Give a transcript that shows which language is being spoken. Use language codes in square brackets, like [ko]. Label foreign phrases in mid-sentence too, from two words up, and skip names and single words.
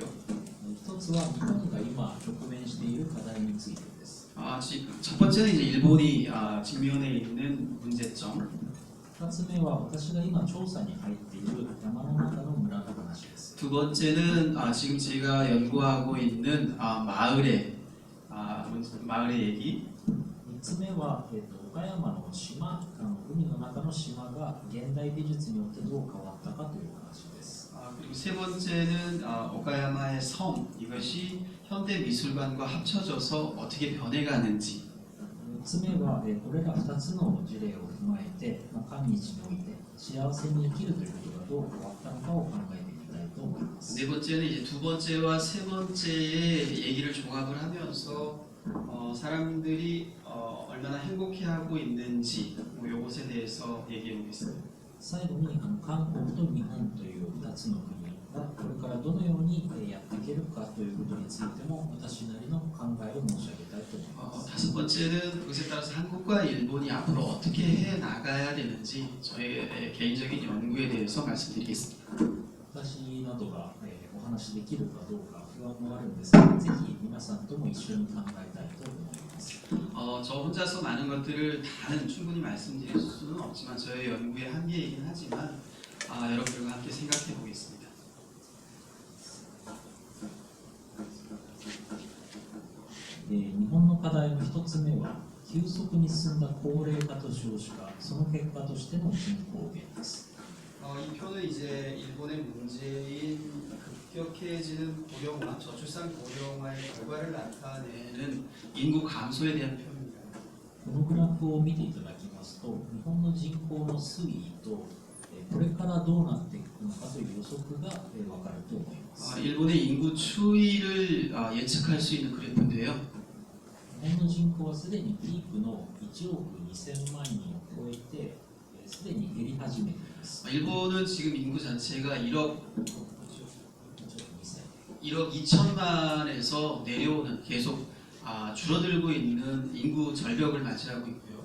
[ja] 一つは日本が今直面している課題についてです。 [ko] 첫 번째는 이제 일본이 직면해 있는 문제점. [ja] 2 つ目は私が今調査に入っている山の中の村の話です。 [ko] 두 번째는 지금 제가 연구하고 있는 마을의 얘기. [ja] 3 つ目は、岡山の島、海の中の島が現代美術によってどう変わったかという話です。 [ko] 그리고 세 번째는 오카야마의 섬 이것이 현대 미술관과 합쳐져서 어떻게 변해가는지. [ja] 4 つ目は、これら2つの事例を踏まえて、今日において幸せに生きるということがどう変わったのかを考えてみたいと思います。 [ko] 네 번째는 이제 두 번째와 세 번째의 얘기를 종합을 하면서 사람들이 얼마나 행복해하고 있는지 뭐 이것에 대해서 얘기해 보겠습니다. [ja] 最後に韓国と日本という2つの国がこれからどのようにやっていけるかということについても私なりの考えを申し上げたいと思います。 [ko] 다섯 번째는 그것에 따라서 한국과 일본이 앞으로 어떻게 해 나가야 되는지 저의 개인적인 연구에 대해서 말씀드리겠습니다. [ja] 私などがお話しできるかどうか不安もあるんですが、ぜひ皆さんとも一緒に考えたいと思います。 [ko] 저 혼자서 많은 것들을 다는 충분히 말씀드릴 수는 없지만 저의 연구의 한계이긴 하지만 여러분들과 함께 생각해 보겠습니다. [ja] 日本の課題の1つ目は急速に進んだ高齢化と少子化、その結果としての人口減です。 [ko] 이 표는 이제 일본의 문제인 급격해지는 고령화, 저출산 고령화의 결과를 나타내는 인구 감소에 대한 표입니다. [ja] このグラフを見ていただきますと、日本の人口の推移とこれからどうなっていくのかという予測が分かると思います。 [ko] 일본의 인구 추이를 예측할 수 있는 그래프인데요. [ja] 日本の人口はすでにピークの1億2000万人を超えて、すでに減り始めています。 [ko] 일본은 지금 인구 자체가 1억 2천만에서 내려오는 계속 줄어들고 있는 인구 절벽을 맞이하고 있고요.